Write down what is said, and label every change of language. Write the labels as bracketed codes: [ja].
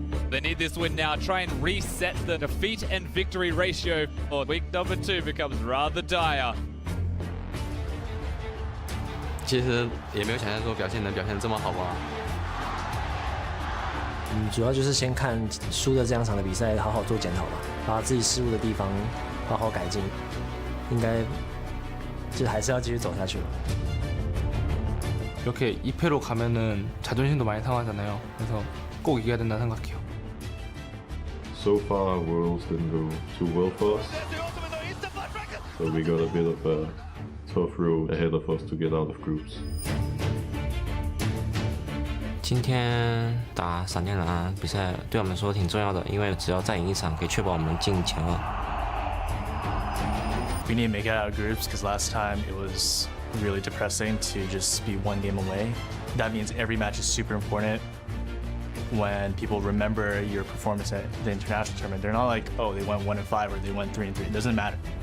[en] They need this win now, try and reset the defeat and victory ratio. Week number 2 becomes rather dire. [zh] 其实也没有想象中表现能表现这么好吧。主要就是先看输的这两场的比赛，好好做检讨吧，把自己失误的地方好好改进，应该就还是要继续走下去了。 [ko] 이렇게 2패로 가면은 자존심도 많이 상하잖아요. 그래서 꼭 이겨야 된다 생각해요. [en] So far, Worlds didn't go too well for us, so we got a bit of a tough road ahead of us to get out of groups. [zh] 今天打闪电狼比赛对我们说挺重要的，因为只要再赢一场，可以确保我们进前2。 [en] We need to make it out of groups because last time it was really depressing to just be 1 game away. That means every match is super important. When people remember your performance at the international tournament, they're not like, oh, they went 1-5 or they went 3-3. It doesn't matter.